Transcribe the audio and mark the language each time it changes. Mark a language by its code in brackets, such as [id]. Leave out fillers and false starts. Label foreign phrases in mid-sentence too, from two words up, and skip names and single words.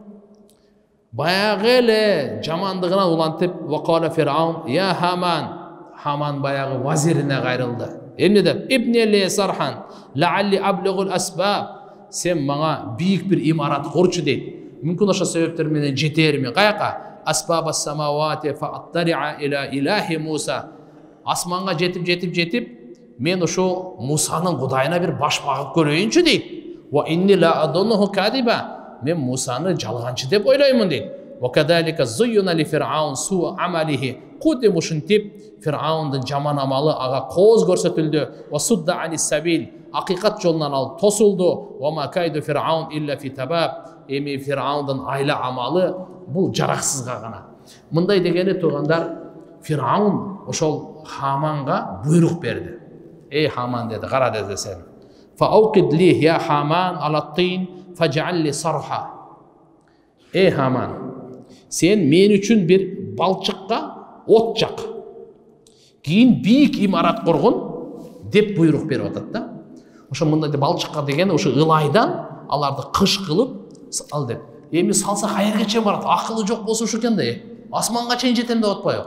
[ky] Баягы эле жамандыгынан улантып, [ar] وقال فرعون يا هامان [ky] баягы вазирине кайрылды. Эмне деп? [ar] ابن لي صرحا لعلي أبلغ الأسباب. [ky] Сен мага бийик бир имарат курчу дейт. Мүмкүн ошо себептер менен жетермин. Каяка? [ar] أسباب السماوات فأطلع إلى إله موسى. [ky] Асманга жетип, мен ошо Мусанын Кудайына бир баш багып көрөйүнчү дейт. [ar] وإني لأظنه كاذبا. [ky] Мен Мусаны жалганчы деп ойлаймын дейт. [ar] وكذلك زين لفرعون سوء عمله. [ky] Куди мушинтип Фираундун жаман амалы ага кооз көрсөтүлдү. [ar] وصد عن السبيل. [ky] Акыйкат жолунан алып тосулду. [ar] وما كيد فرعون إلا في تباب. [ky] Эми Фираундун айла амалы бул жараксызга гана. Мындай дегени туугандар, Фираун ошол Хаманга буйрук берди. Эй Хаман деди, кара деди сен. [ar] فأوقد لي يا هامان على الطين فاجعل لي صرحا. [ky] Эй Хаман, сен мен үчүн бир балчыкка от жак. Кийин бийик имарат кургун деп буйрук берип атат да. Ошо мындай балчыкка деген ошо ылайдан аларды кыш кылып ал деп. Эми салса кайерге чейин барат? Акылы жок болсо ошо экен да. Асманга чейин жетем деп атпайбы?